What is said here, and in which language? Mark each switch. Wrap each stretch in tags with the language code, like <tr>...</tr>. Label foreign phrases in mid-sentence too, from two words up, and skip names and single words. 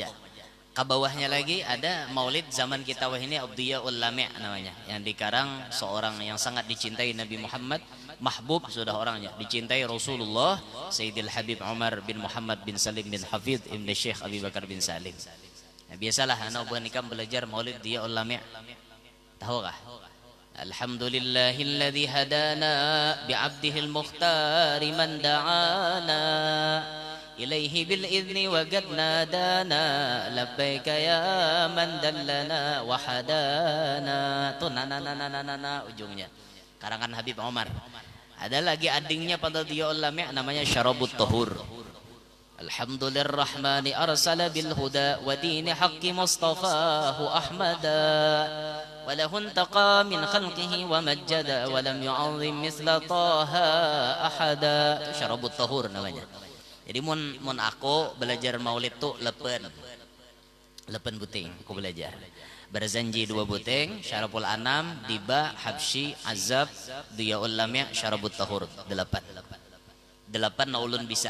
<id>Ke bawahnya lagi ada Maulid zaman kita wah ini Abdiyaul Lami' namanya, yang dikarang seorang yang sangat dicintai Nabi Muhammad, mahbub sudah orangnya, dicintai Rasulullah, Sayyidil Habib Umar bin Muhammad bin Salim bin Hafidh Ibn Syekh Abi Bakar bin Salim.</id> <bjn>Nah, biasalah anak buah nikam belajar maulid dia ulama. Tahu kah?</bjn> <ar>الحمد لله الذي هدانا بعبده المختار من دعانا إليه بالإذن وقد نادانا لبيك يا من دلنا وهدانا.</ar> <bjn>Tuh na ujungnya. Karangan Habib Omar. Ada lagi adingnya pada dia ulama namanya Syarabut Tahur.</bjn> <ar>الحمد لله الرحمن أرسل بالهدى ودين الحق مصطفاه أحمدا وله انتقى من خلقه ومجدا ولم يعظم مثل طه أحدا.</ar> <bjn>Itu Syarabut Tahur namanya. Jadi mun aku belajar maulid tuh lepen buting aku belajar. Berzanji 2 buting, Syarabul Anam, Diba, Habsyi, Azab, Diyaul Lami', Syarabut Tahur 8 na ulun bisa.</bjn>